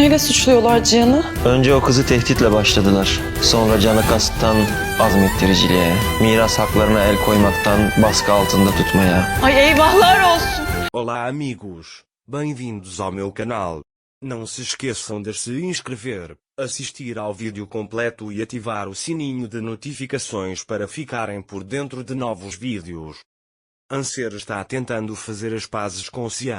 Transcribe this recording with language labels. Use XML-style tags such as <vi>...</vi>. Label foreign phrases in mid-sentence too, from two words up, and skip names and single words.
<tr>neyle suçluyorlar Cihan'ı? Önce o kızı tehditle başladılar. Sonra canı kasıttan azmettiriciliğe, miras haklarına el koymaktan baskı altında tutmaya. Ay eyvahlar olsun.</tr> <pt>Olá amigos, bem-vindos ao meu canal. Não se esqueçam de se inscrever, assistir ao vídeo completo e ativar o sininho de notificações para ficarem por dentro de novos vídeos. Anser está tentando fazer as pazes com Xian.</pt>